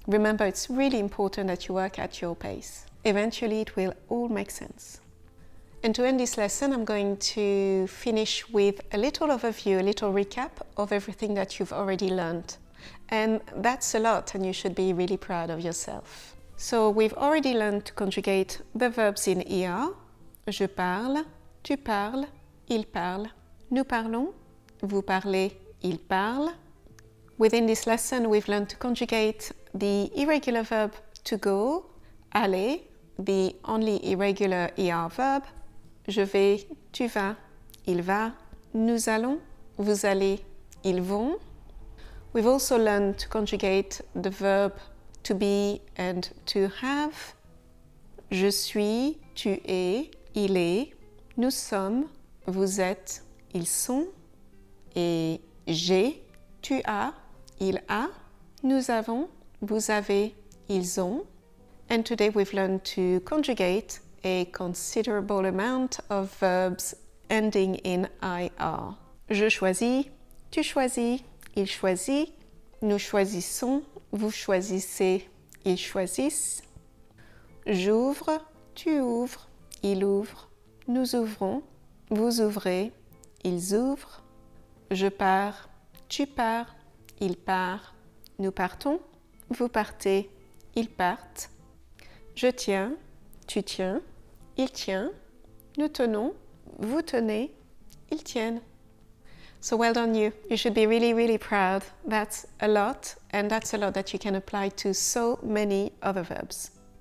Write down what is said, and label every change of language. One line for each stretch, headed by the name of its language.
English: Remember, it's really important that you work at your pace. Eventually it will all make sense. And to end this lesson, I'm going to finish with a little overview, a little recap of everything that you've already learned. And that's a lot, and you should be really proud of yourself. So we've already learned to conjugate the verbs in ER.
French: Je parle, tu parles, il parle, nous parlons, vous parlez, il parle.
English: Within this lesson, we've learned to conjugate the irregular verb to go, aller, the only irregular ER verb.
French: Je vais, tu vas, il va, nous allons, vous allez, ils vont.
English: We've also learned to conjugate the verb to be and to have.
French: Je suis, tu es, il est, nous sommes, vous êtes, ils sont. Et j'ai, tu as, il a, nous avons, vous avez, ils ont.
English: And today we've learned to conjugate a considerable amount of verbs ending in IR.
French: Je choisis, tu choisis, il choisit, nous choisissons, vous choisissez, ils choisissent. J'ouvre, tu ouvres, il ouvre, nous ouvrons, vous ouvrez, ils ouvrent. Je pars, tu pars, il part, nous partons, vous partez, ils partent. Je tiens, tu tiens, il tient, nous tenons, vous tenez, ils tiennent.
English: So well done you. You should be really, really proud. That's a lot, and that's a lot that you can apply to so many other verbs.